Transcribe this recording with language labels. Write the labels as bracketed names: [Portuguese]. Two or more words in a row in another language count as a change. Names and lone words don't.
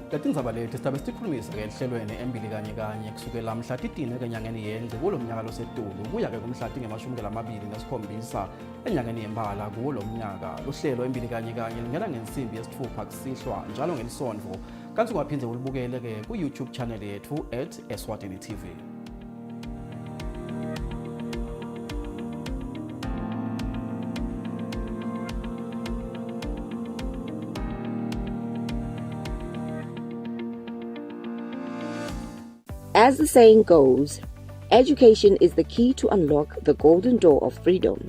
[Swati] Letindzaba leti sitabe sikhulumisa ke lihlelweni embili kanye kusukela mhla 13 enyangeni yendle kulo mnyaka losetulu kuya ke kumhla tinge-27 enyangeni yembala kuwo lo mnyaka. Luhlelo embili kanye lingena ngensimbi yesithupha kusihlwa njalo ngelisonto kanti ungaphinde ulibukele ke ku-YouTube channel yethu @Eswatini TV. [English] As the saying goes, education is the key to unlock the golden door of freedom.